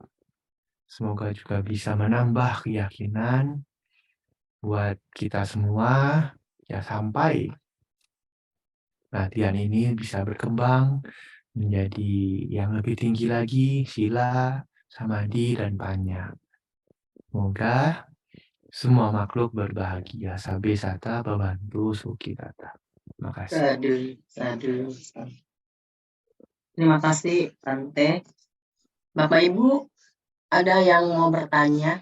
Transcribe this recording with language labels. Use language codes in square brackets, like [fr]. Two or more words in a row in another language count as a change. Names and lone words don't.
[id] Semoga juga bisa menambah keyakinan buat kita semua, ya sampai latihan ini bisa berkembang menjadi yang lebih tinggi lagi, sila, samadhi, dan panya. Semoga semua makhluk berbahagia. [pi] Sabe sata babantu sukitata. [id] Terima kasih. [pi] Sadu, sadu. [id] Terima kasih, Bante. Bapak Ibu, ada yang mau bertanya?